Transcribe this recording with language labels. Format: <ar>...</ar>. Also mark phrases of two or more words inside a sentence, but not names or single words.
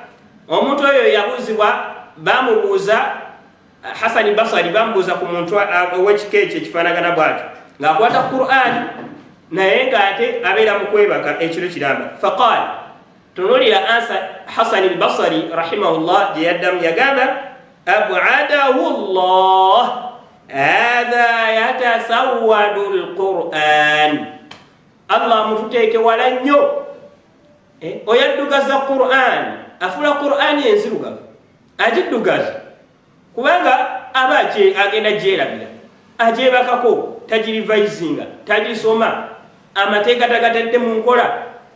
<lg>Omuntu oyo yabuuzibwa, bamubuuza Hasani Basri, bamubuuza ku muntu ow'ekika ekyo ekifaanagana bw'atyo ng'akwata Qur'ani naye ng'ate abeera mu kwebaka ekiro kiramba. Faqaala, tunulira ansa Hasani Basri rahimahullah gye yaddamu, yagamba</lg> <ar>أبعده الله هذا يتسود القرآن.</ar> <lg>Allah mututeeke wala nnyo, oyaddugaza Qur'an, afula Qur'an enzirugavu agiddugaza, kubanga aba agenda gyerabira, agyebakako, tagirivayizinga, tagisoma, amateeka tagatadde mu nkola.</lg>